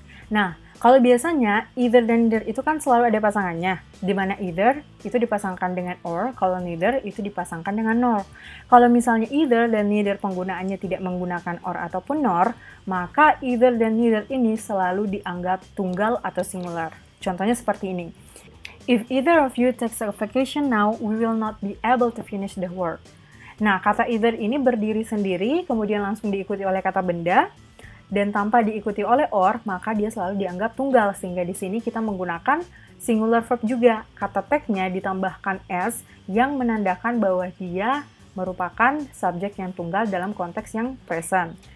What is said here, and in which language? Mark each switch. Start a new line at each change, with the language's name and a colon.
Indonesian: Nah, kalau biasanya either dan neither itu kan selalu ada pasangannya, di mana either itu dipasangkan dengan or, kalau neither itu dipasangkan dengan nor. Kalau misalnya either dan neither penggunaannya tidak menggunakan or ataupun nor, maka either dan neither ini selalu dianggap tunggal atau singular. Contohnya seperti ini.
English: If either of you takes a vacation now, we will not be able to finish the work.
Indonesian: Nah, kata either ini berdiri sendiri, kemudian langsung diikuti oleh kata benda, dan tanpa diikuti oleh or, maka dia selalu dianggap tunggal, sehingga di sini kita menggunakan singular verb juga. Kata tag-nya ditambahkan s yang menandakan bahwa dia merupakan subjek yang tunggal dalam konteks yang present.